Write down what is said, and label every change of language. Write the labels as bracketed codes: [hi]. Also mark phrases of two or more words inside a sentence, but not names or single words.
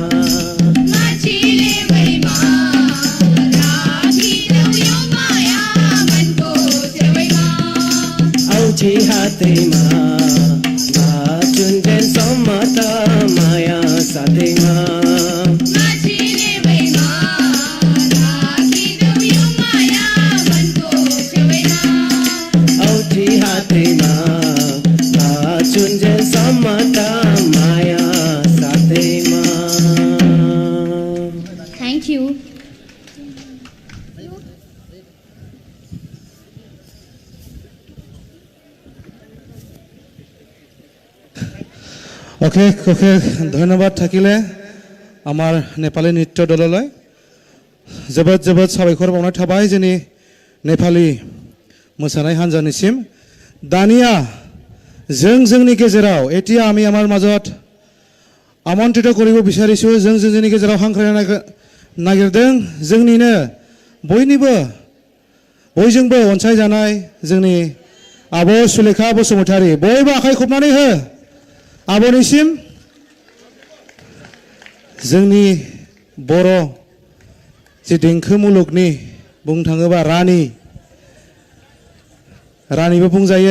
[ne] औठी हातैमा चुन्जेल समाता माया साथैमा औठी हातैमा चुन्जेल समाता माया साथैमा [en] Thank you. [as] অশেষ অশেষ ধন্যবাদ থাকিলে আমাৰ নেপালী নৃত্য দললৈ [brx] जोबोद जोबोद साबायखर बावनाय थाबाय जोंनि नेपाली मोसानाय हान्जानिसिम दानिया जोंनि गेजेराव [as] এতিয়া আমি আমাৰ মাজত আমন্ত্रिত কৰিব বিচাৰিছো [brx] जोंनि गेजेराव हांख्रायनो नागिरदों जोंनिनो बयजोंबो अनसायजानाय जोंनि आब' सुलेखा बसुमतारी बयबो आखाइ खबनानै हो आब'निसिम जोंनि बर' जे देंखो मुलुगनि बुंनो थाङोबा रानिबो बुंजायो